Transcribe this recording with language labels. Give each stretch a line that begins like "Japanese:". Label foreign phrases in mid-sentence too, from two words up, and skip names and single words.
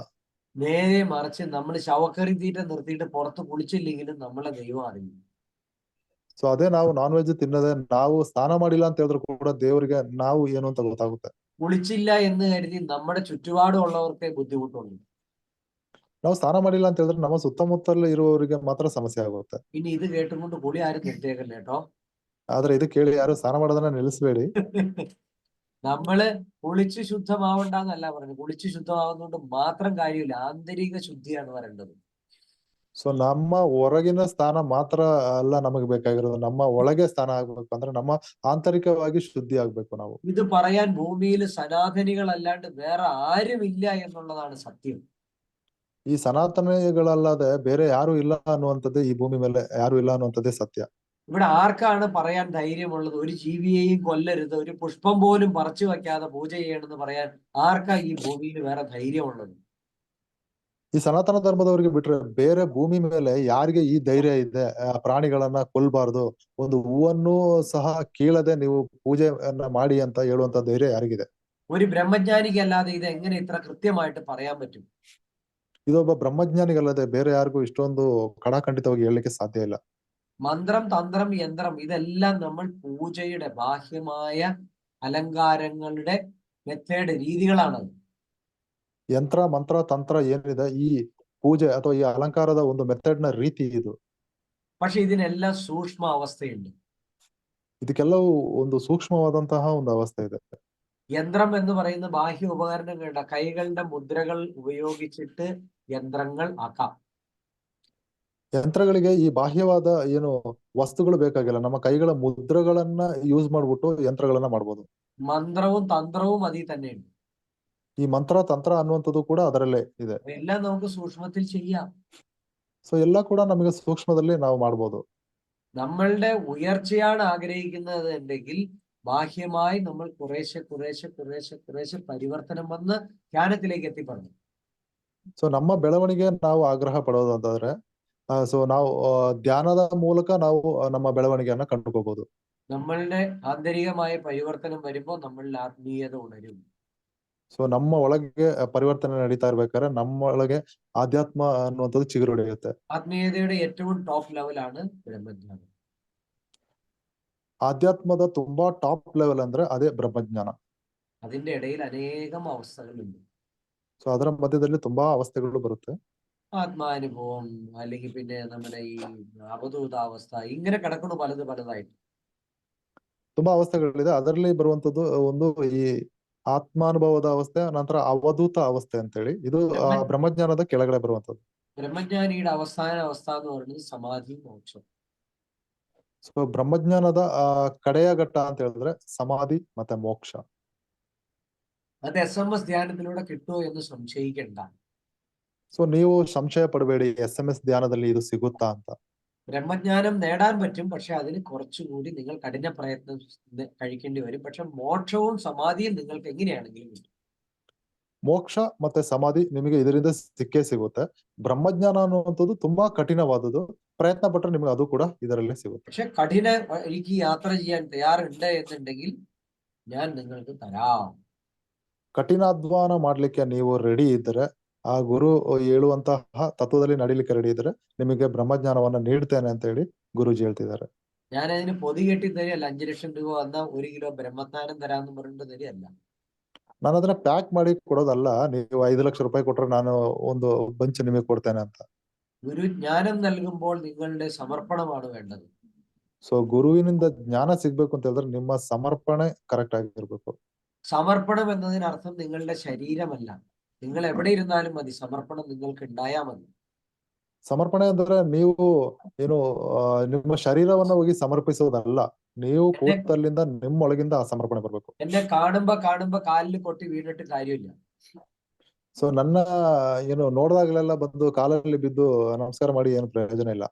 Malayalam: നേരെ മറിച്ച് നമ്മൾ ശവക്കറി തീറ്റ നിർത്തിയിട്ട് പുറത്ത് കുളിച്ചില്ലെങ്കിലും നമ്മളെ ദൈവം അറിയും.
Kannada: ಸೊ ಅದೇ ನಾವು
English: non veg
Kannada: ತಿನ್ನದೆ ನಾವು ಸ್ನಾನ ಮಾಡಿಲ್ಲ ಅಂತ ಹೇಳಿದ್ರು ಕೂಡ ದೇವರಿಗೆ ನಾವು ಏನು ಅಂತ ಗೊತ್ತಾಗುತ್ತೆ.
Malayalam: കുളിച്ചില്ല എന്ന് കരുതി നമ്മുടെ ചുറ്റുപാടുള്ളവർക്കേ ബുദ്ധിമുട്ടുള്ളൂ.
Kannada: ನಾವು ಸ್ನಾನ ಮಾಡಿಲ್ಲ ಅಂತ ಹೇಳಿದ್ರೆ ನಮ್ಮ ಸುತ್ತಮುತ್ತಲು ಇರುವವರಿಗೆ ಮಾತ್ರ ಸಮಸ್ಯೆ ಆಗುತ್ತೆ.
Malayalam: ഇനി ഇത് കേട്ടുകൊണ്ട് കുളി ആരും നിർത്തിയേക്കല്ലേ കേട്ടോ.
Kannada: ಆದ್ರೆ ಇದು ಕೇಳಿ ಯಾರು ಸ್ನಾನ ಮಾಡೋದನ್ನ ನಿಲ್ಲಿಸಬೇಡಿ.
Malayalam: നമ്മള് കുളിച്ച് ശുദ്ധമാവണ്ടെന്നല്ല പറഞ്ഞത്. കുളിച്ച് ശുദ്ധമാവുന്നതുകൊണ്ട് മാത്രം കാര്യമില്ല, ആന്തരിക ശുദ്ധിയാണ് വരേണ്ടത്.
Kannada: ಸೊ ನಮ್ಮ ಹೊರಗಿನ ಸ್ಥಾನ ಮಾತ್ರ ಅಲ್ಲ ನಮಗೆ ಬೇಕಾಗಿರೋದು, ನಮ್ಮ ಒಳಗೆ ಸ್ಥಾನ ಆಗ್ಬೇಕು ಅಂದ್ರೆ ನಮ್ಮ ಆಂತರಿಕವಾಗಿ ಶುದ್ಧಿ ಆಗ್ಬೇಕು ನಾವು.
Malayalam: ഇത് പറയാൻ ഭൂമിയിൽ സനാതനികളല്ലാണ്ട് വേറെ ആരുമില്ല എന്നുള്ളതാണ് സത്യം.
Kannada: ಈ ಸನಾತನಿಗಳಲ್ಲದೆ ಬೇರೆ ಯಾರು ಇಲ್ಲ ಅನ್ನುವಂಥದ್ದೇ ಈ ಭೂಮಿ ಮೇಲೆ ಯಾರು ಇಲ್ಲ ಅನ್ನುವಂಥದ್ದೇ ಸತ್ಯ.
Malayalam: ഇവിടെ ആർക്കാണ് പറയാൻ ധൈര്യമുള്ളത് ഒരു ജീവിയെയും കൊല്ലരുത്, ഒരു പുഷ്പം പോലും പറിച്ചു വെക്കാതെ പൂജ ചെയ്യണമെന്ന് പറയാൻ ആർക്കാ ഈ ഭൂമിയിൽ വേറെ ധൈര്യമുള്ളത്?
Kannada: ಈ ಸನಾತನ ಧರ್ಮದವರಿಗೆ ಬಿಟ್ರೆ ಬೇರೆ ಭೂಮಿ ಮೇಲೆ ಯಾರಿಗೆ ಈ ಧೈರ್ಯ ಇದೆ ಪ್ರಾಣಿಗಳನ್ನ ಕೊಲ್ಬಾರ್ದು, ಒಂದು ಹೂವನ್ನು ಸಹ ಕೀಳದೆ ನೀವು ಪೂಜೆಯನ್ನ ಮಾಡಿ ಅಂತ ಹೇಳುವಂತ ಧೈರ್ಯ ಯಾರಿಗಿದೆ?
Malayalam: ഒരു ബ്രഹ്മജ്ഞാനിക്ക് അല്ലാതെ ഇത് എങ്ങനെ ഇത്ര കൃത്യമായിട്ട് പറയാൻ പറ്റും?
Kannada: ಇದೊಬ್ಬ ಬ್ರಹ್ಮಜ್ಞಾನಿಗಲ್ಲದೆ ಬೇರೆ ಯಾರಿಗೂ ಇಷ್ಟೊಂದು ಕಡಾಖಂಡಿತವಾಗಿ ಹೇಳಲಿಕ್ಕೆ ಸಾಧ್ಯ ಇಲ್ಲ.
Malayalam: മന്ത്രം, തന്ത്രം, യന്ത്രം ഇതെല്ലാം നമ്മൾ പൂജയുടെ ബാഹ്യമായ അലങ്കാരങ്ങളുടെ മെത്തേഡ് രീതികളാണത്.
Kannada: ಯಂತ್ರ ಮಂತ್ರ ತಂತ್ರ ಏನಿದೆ ಈ ಪೂಜೆ ಅಥವಾ ಈ ಅಲಂಕಾರದ ಒಂದು ಮೆಥಡ್ ನ ರೀತಿ ಇದು.
Malayalam: പക്ഷെ ഇതിനെല്ലാം സൂക്ഷ്മ അവസ്ഥയുണ്ട്.
Kannada: ಇದಕ್ಕೆಲ್ಲವೂ ಒಂದು ಸೂಕ್ಷ್ಮವಾದಂತಹ ಒಂದು ಅವಸ್ಥೆ ಇದೆ.
Malayalam: യന്ത്രം എന്ന് പറയുന്ന ബാഹ്യ ഉപകരണങ്ങളുടെ കൈകളുടെ മുദ്രകൾ ഉപയോഗിച്ചിട്ട് യന്ത്രങ്ങൾ ആക്കാം.
Kannada: ಯಂತ್ರಗಳಿಗೆ ಈ ಬಾಹ್ಯವಾದ ಏನು ವಸ್ತುಗಳು ಬೇಕಾಗಿಲ್ಲ, ನಮ್ಮ ಕೈಗಳ ಮುದ್ರಗಳನ್ನ ಯೂಸ್ ಮಾಡ್ಬಿಟ್ಟು ಯಂತ್ರಗಳನ್ನ ಮಾಡ್ಬೋದು.
Malayalam: മന്ത്രവും തന്ത്രവും അതിൽ തന്നെയുണ്ട്.
Kannada: ಈ ಮಂತ್ರ ತಂತ್ರ ಅನ್ನುವಂಥದ್ದು ಕೂಡ ಅದರಲ್ಲೇ ಇದೆ.
Malayalam: എല്ലാം നമുക്ക് സൂക്ഷ്മത്തിൽ ചെയ്യാം.
Kannada: ಸೊ ಎಲ್ಲ ಕೂಡ ನಮಗೆ ಸೂಕ್ಷ್ಮದಲ್ಲಿ ನಾವು ಮಾಡ್ಬೋದು.
Malayalam: നമ്മളുടെ ഉയർച്ചയാണ് ആഗ്രഹിക്കുന്നത് എങ്കിൽ ബാഹ്യമായി നമ്മൾ കുറേശ്ശെ പരിവർത്തനം വന്ന് ജ്ഞാനത്തിലേക്ക് എത്തിപ്പെടുന്നു.
Kannada: ಸೊ ನಮ್ಮ ಬೆಳವಣಿಗೆ ನಾವು ಆಗ್ರಹ ಪಡೋದು ಅಂತಂದ್ರೆ ಸೊ ನಾವು ಧ್ಯಾನದ ಮೂಲಕ ನಾವು ನಮ್ಮ ಬೆಳವಣಿಗೆಯನ್ನ ಕಂಡುಕೋಬಹುದು.
Malayalam: നമ്മളുടെ ആന്തരികമായ പരിവർത്തനം വരുമ്പോൾ നമ്മളിൽ ആത്മീയത ഉണരും.
Kannada: ಸೊ ನಮ್ಮ ಒಳಗೆ ಪರಿವರ್ತನೆ ನಡೀತಾ ಇರ್ಬೇಕಾದ್ರೆ ನಮ್ಮೊಳಗೆ ಆಧ್ಯಾತ್ಮ ಅನ್ನುವಂಥದ್ದು ಚಿಗುರೊಡೆಯುತ್ತೆ.
Malayalam: ആത്മീയതയുടെ ഏറ്റവും
English: top level
Malayalam: ബ്രഹ്മജ്ഞാനം.
Kannada: ಆಧ್ಯಾತ್ಮದ ತುಂಬಾ
English: top level
Kannada: ಅಂದ್ರೆ ಅದೇ ಬ್ರಹ್ಮಜ್ಞಾನ.
Malayalam: അതിന്റെ ഇടയിൽ അനേകം അവസ്ഥകളുണ്ട്.
Kannada: ಸೊ ಅದರ ಮಧ್ಯದಲ್ಲಿ ತುಂಬಾ ಅವಸ್ಥೆಗಳು ಬರುತ್ತೆ.
Malayalam: ആത്മാനുഭവം അല്ലെങ്കിൽ പിന്നെ നമ്മുടെ ഈ അവധൂതാവസ്ഥ ഇങ്ങനെ കിടക്കുന്നു പലതായിട്ട്.
Kannada: ತುಂಬಾ ಅವಸ್ಥೆಗಳಿದೆ. ಅದರಲ್ಲಿ ಬರುವಂತದ್ದು ಒಂದು ಈ ಆತ್ಮಾನುಭವದ ಅವಸ್ಥೆ, ನಂತರ ಅವಧೂತ ಅವಸ್ಥೆ ಅಂತೇಳಿ. ಇದು ಬ್ರಹ್ಮಜ್ಞಾನದ ಕೆಳಗಡೆ ಬರುವಂತದ್ದು.
Malayalam: ബ്രഹ്മജ്ഞാനിയുടെ അവസാന അവസ്ഥ എന്ന് പറയുന്നത് സമാധി മോക്ഷം.
Kannada: ಸೊ ಬ್ರಹ್ಮಜ್ಞಾನದ ಕಡೆಯ ಘಟ್ಟ ಅಂತ ಹೇಳಿದ್ರೆ ಸಮಾಧಿ ಮತ್ತೆ ಮೋಕ್ಷ.
Malayalam: അത് SMS ധ്യാനത്തിലൂടെ കിട്ടുമോ എന്ന് സംശയിക്കണ്ട.
Kannada: ಸೊ ನೀವು ಸಂಶಯ ಪಡಬೇಡಿ, SMS ಧ್ಯಾನದಲ್ಲಿ ಇದು ಸಿಗುತ್ತಾ ಅಂತ.
Malayalam: ബ്രഹ്മജ്ഞാനം നേടാൻ പറ്റും, പക്ഷെ അതിന് കുറച്ചുകൂടി നിങ്ങൾ കഠിന പ്രയത്നം കഴിക്കേണ്ടി വരും. പക്ഷെ മോക്ഷവും സമാധിയും നിങ്ങൾക്ക് എങ്ങനെയാണെങ്കിലും കിട്ടും.
Kannada: ಮೋಕ್ಷ ಮತ್ತೆ ಸಮಾಧಿ ನಿಮಗೆ ಇದರಿಂದ ಸಿಕ್ಕೇ ಸಿಗುತ್ತೆ. ಬ್ರಹ್ಮಜ್ಞಾನ ಅನ್ನುವಂಥದ್ದು ತುಂಬಾ ಕಠಿಣವಾದದ್ದು. ಪ್ರಯತ್ನ ಪಟ್ಟರೆ ನಿಮಗೆ ಅದು ಕೂಡ ಇದರಲ್ಲೇ ಸಿಗುತ್ತೆ.
Malayalam: പക്ഷെ കഠിന എനിക്ക് യാത്ര ചെയ്യാൻ തയ്യാറുണ്ട് എന്നുണ്ടെങ്കിൽ ഞാൻ നിങ്ങൾക്ക് തരാം.
Kannada: ಕಠಿಣಾಧ್ವಾನ ಮಾಡ್ಲಿಕ್ಕೆ ನೀವು ರೆಡಿ ಇದ್ದರೆ, ಆ ಗುರು ಹೇಳುವಂತಹ ತತ್ವದಲ್ಲಿ ನಡೀಲಿಕ್ಕೆ ರೆಡಿ ಇದ್ರೆ ನಿಮಗೆ ಬ್ರಹ್ಮಜ್ಞಾನವನ್ನ ನೀಡ್ತೇನೆ ಅಂತ ಹೇಳಿ ಗುರುಜಿ ಹೇಳ್ತಿದ್ದಾರೆ.
Malayalam: ഞാൻ അതിന് പൊതി കെട്ടി തരികയല്ല. 5 ലക്ഷം രൂപ വന്നാൽ 1 കിലോ ബ്രഹ്മജ്ഞാനം തരാമെന്ന് പറഞ്ഞിട്ട് തരികയല്ല.
Kannada: ನಾನು ಅದನ್ನ ಪ್ಯಾಕ್ ಮಾಡಿ ಕೊಡೋದಲ್ಲ. ನೀವು 5 ಲಕ್ಷ ರೂಪಾಯಿ ಕೊಟ್ರೆ ನಾನು ಒಂದು ಬಂಚ್ ನಿಮಗೆ ಕೊಡ್ತೇನೆ ಅಂತ.
Malayalam: ഗുരുജ്ഞാനം നൽകുമ്പോൾ നിങ്ങളുടെ സമർപ്പണമാണ് വേണ്ടത്.
Kannada: ಸೊ ಗುರುವಿನಿಂದ ಜ್ಞಾನ ಸಿಗ್ಬೇಕು ಅಂತ ಹೇಳಿದ್ರೆ ನಿಮ್ಮ ಸಮರ್ಪಣೆ ಕರೆಕ್ಟ್ ಆಗಿರ್ಬೇಕು.
Malayalam: സമർപ്പണം എന്നതിനർത്ഥം നിങ്ങളുടെ ശരീരമല്ല. നിങ്ങൾ എവിടെ ഇരുന്നാലും മതി, സമർപ്പണം നിങ്ങൾക്ക് ഉണ്ടായാൽ മതി.
Kannada: ಸಮರ್ಪಣೆ ಅಂದ್ರೆ ನೀವು ಏನು ನಿಮ್ಮ ಶರೀರವನ್ನ ಹೋಗಿ ಸಮರ್ಪಿಸೋದಲ್ಲ. ನೀವು ಕೂತಲ್ಲಿಂದ ನಿಮ್ಮೊಳಗಿಂದ ಆ ಸಮರ್ಪಣೆ ಬರ್ಬೇಕು.
Malayalam: എന്നെ കാണുമ്പോ കാലിൽ കൊട്ടി വീണിട്ട് കാര്യമില്ല.
Kannada: ಸೊ ನನ್ನ ಏನು ನೋಡಿದಾಗಲೆಲ್ಲ ಬಂದು ಕಾಲಲ್ಲಿ ಬಿದ್ದು ನಮಸ್ಕಾರ ಮಾಡಿ ಏನು ಪ್ರಯೋಜನ ಇಲ್ಲ.